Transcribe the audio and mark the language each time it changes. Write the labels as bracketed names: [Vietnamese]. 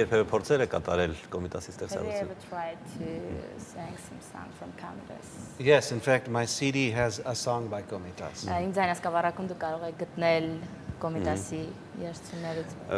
[Armenian] Երբևէ փորձել եք կատարել Կոմիտասի ստեղծագործություն։ [English] Have you ever tried to sing some song from Komitas? Yes, in fact, my CD has a song by Komitas. [Armenian] Իմ ձայնասկավառակում դու կարող եք գտնել Կոմիտասի երգություններից։